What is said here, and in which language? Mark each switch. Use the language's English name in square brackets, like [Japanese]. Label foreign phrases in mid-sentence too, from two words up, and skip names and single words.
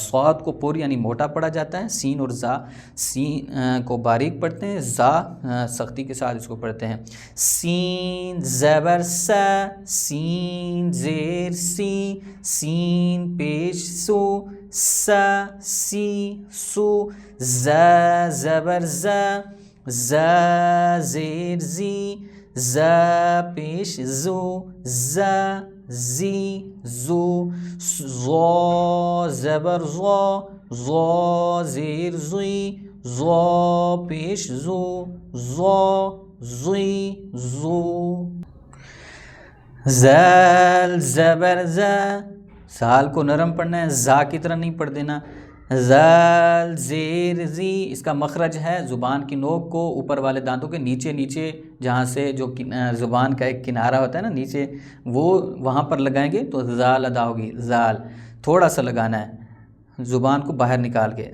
[Urdu] صاد کو پر یعنی موٹا پڑھا جاتا ہے، سین اور زا سین کو باریک پڑھتے ہیں، زا سختی کے ساتھ اس کو پڑھتے ہیں۔ سین زبر سا، سین زیر سی، سین پیش سو، سا سی سو، زا زبر زا زیر زی، زا پیش زو، زا زی زو، زو زبر زو زیر زی، زو پیش زو، زو زی زو، زال زبر زال کو نرم پڑھنا ہے، زا کی طرح نہیں پڑھ دینا۔ زال زیر زی، اس کا مخرج ہے زبان کی نوک کو اوپر والے دانتوں کے نیچے جہاں سے جو زبان کا ایک کنارہ ہوتا ہے نا نیچے، وہ وہاں پر لگائیں گے تو زال ادا ہوگی۔ زال تھوڑا سا لگانا ہے زبان کو باہر نکال کے۔